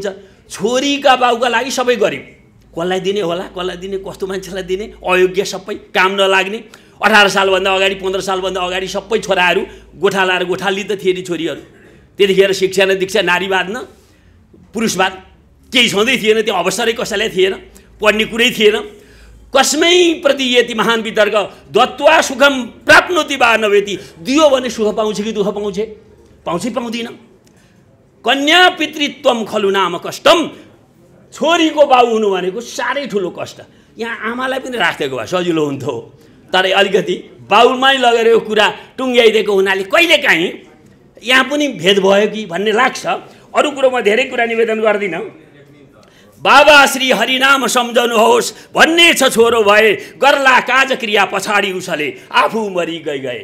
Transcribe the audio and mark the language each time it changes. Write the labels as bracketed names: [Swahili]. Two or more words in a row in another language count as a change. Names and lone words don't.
[Nepali] छोरीका बाउका लागि सबै गरिब, कसलाई दिने होला, कसलाई दिने, कस्तो मान्छेलाई दिने, अयोग्य, सबै काम नलाग्ने। 18 सालभन्दा अगाडि 15 सालभन्दा अगाडि सबै छोराहरू गोठा लाएर गोठाली त थिए नि छोरीहरू। त्यतिखेर शिक्षा न दीक्षा, नारीवाद न पुरुषवाद केही छँदै थिएन, त्यो अवसरै कसैलाई थिएन, पढ्ने कुरै थिएन। [Sanskrit] कसमै प्रदीयति महान वितर्क दत्वा सुखम प्राप्नोति वा नवेति, [Nepali] दियो भने सुख पाउँछ कि दुःख पाउँछ, पाउँछै पाउँदिन। [Sanskrit] कन्या पितृत्वम खलु नाम कष्टम, [Nepali] छोरीको बाउ हुनु भनेको साह्रै ठुलो कष्ट। यहाँ आमालाई पनि राखिदिएको भए सजिलो हुन्थ्यो, तर अलिकति बाउमै लगेर यो कुरा टुङ्ग्याइदिएको हुनाले कहिलेकाहीँ यहाँ पनि भेद भयो कि भन्ने लाग्छ। अरू कुरो म धेरै कुरा निवेदन गर्दिनँ। बाबा श्री हरिनाम सम्झनुहोस् भन्ने छ छोरो भए, गर्ला काज क्रिया पछाडि उसले आफू मरि गए।